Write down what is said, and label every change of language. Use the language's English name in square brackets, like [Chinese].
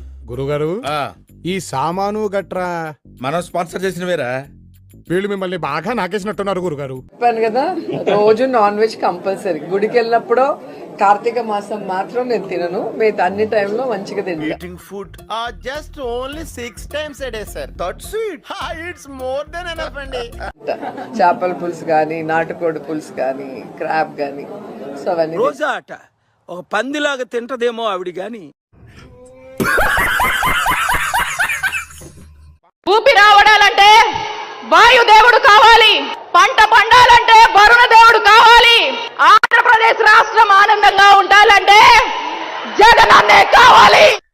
[Telugu] గురుగారు ఈ సామాను గట్రా మనం స్పాన్సర్ చేసిన వేరా వీళ్ళు మిమ్మల్ని బాగా నాకేసినట్టున్నారు గురుగారు. చెప్పాను కదా, రోజు నాన్ వెజ్ కంపల్సరీ. గుడికి వెళ్ళినప్పుడు కార్తీక మాసం మాత్రం నేను తినను, మిగతా అన్ని టైంలో మంచిగా తింటాను. [English] Food just only 6 times a day, sir. That's it. It's more than enough, అండి. [Telugu] చేపల పులుసు కానీ, నాటుకోడి పులుసు కానీ, క్రాబ్ కానీ, సో అవన్నీ రోజా అట ఒక పందిలాగా తింటదేమో ఆవిడ గాని. ఊపి రావడాలంటే వాయుదేవుడు కావాలి, పంట పండాలంటే వరుణ దేవుడు కావాలి, ఆంధ్రప్రదేశ్ రాష్ట్రం ఆనందంగా ఉండాలంటే జగనన్నే కావాలి.